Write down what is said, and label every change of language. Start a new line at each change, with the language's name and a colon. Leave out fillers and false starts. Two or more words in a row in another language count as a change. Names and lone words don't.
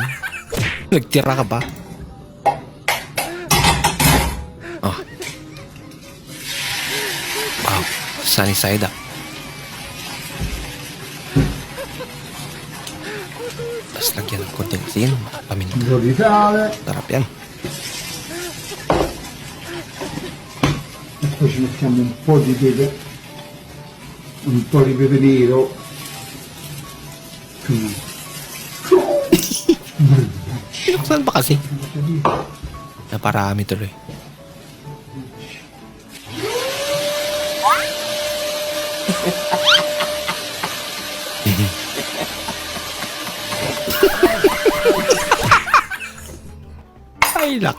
Filipino: Nagtira ka ba? Oh.
English: Wow. Sunny side up.
Filipino: Tapos lagyan ng konting asin, paminta. Sarap yan.
Italian: Poi ci mettiamo un po' di pepe nero.
Filipino: Pinuksan pa kasi. Naparami tuloy. Ay, lak.